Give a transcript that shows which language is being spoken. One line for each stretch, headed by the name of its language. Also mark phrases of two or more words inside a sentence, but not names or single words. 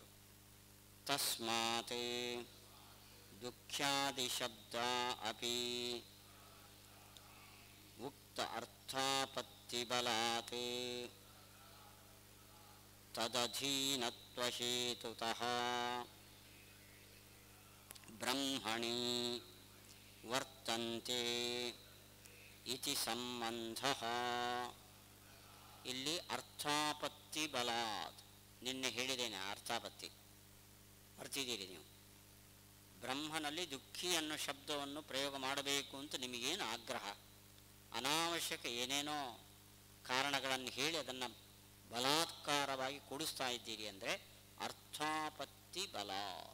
Sanskrit: ತಸ್ಮಾತ್ ದುಃಖ್ಯಾದಿ ಶಬ್ದ ಅಪಿ ಉಕ್ತ ಅರ್ಥಾಪತ್ತಿ ಬಲಾತ್ ತದಧೀನತ್ವ ಹೇತುತಃ ಬ್ರಹ್ಮಣಿ ವರ್ತಂತೆ ಇತಿ ಸಂಬಂಧಃ.
Kannada: ಇಲ್ಲಿ
Sanskrit: ಅರ್ಥಾಪತ್ತಿ ಬಲಾತ್,
Kannada: ನಿನ್ನೆ ಹೇಳಿದ್ದೇನೆ ಅರ್ಥಾಪತ್ತಿ, ಬರ್ತಿದ್ದೀರಿ ನೀವು. ಬ್ರಹ್ಮನಲ್ಲಿ ದುಃಖಿ ಅನ್ನೋ ಶಬ್ದವನ್ನು ಪ್ರಯೋಗ ಮಾಡಬೇಕು ಅಂತ ನಿಮಗೇನು ಆಗ್ರಹ? ಅನಾವಶ್ಯಕ ಏನೇನೋ ಕಾರಣಗಳನ್ನು ಹೇಳಿ ಅದನ್ನು ಬಲಾತ್ಕಾರವಾಗಿ ಕೊಡಿಸ್ತಾ ಇದ್ದೀರಿ ಅಂದರೆ
Sanskrit: ಅರ್ಥಾಪತ್ತಿ ಬಲಾತ್.